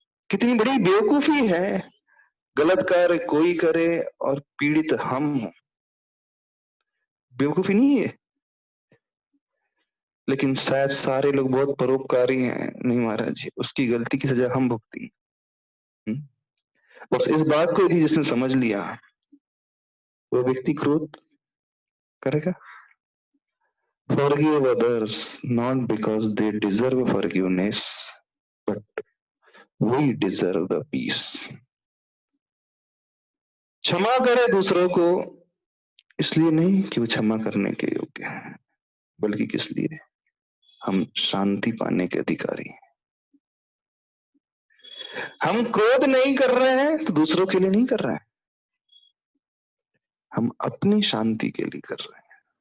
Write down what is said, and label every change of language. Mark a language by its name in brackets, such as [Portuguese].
[Hindi] कितनी बड़ी बेवकूफी है, गलत कार्य कोई करे और पीड़ित हम हो। बेवकूफी नहीं है? लेकिन शायद सारे लोग बहुत परोपकारी हैं। नहीं महाराज जी, उसकी गलती की सजा हम भुगती। बस इस बात को यदि जिसने समझ लिया वो व्यक्ति क्रोध करेगा। [English] Forgive others not because they deserve forgiveness, but we deserve the peace. [Hindi] क्षमा करे दूसरों को इसलिए नहीं कि वो क्षमा करने के योग्य हैं, बल्कि किस लिए? हम शांति पाने के अधिकारी हैं। हम क्रोध नहीं कर रहे हैं तो दूसरों के लिए नहीं कर रहे हैं, हम अपनी शांति के लिए कर रहे हैं।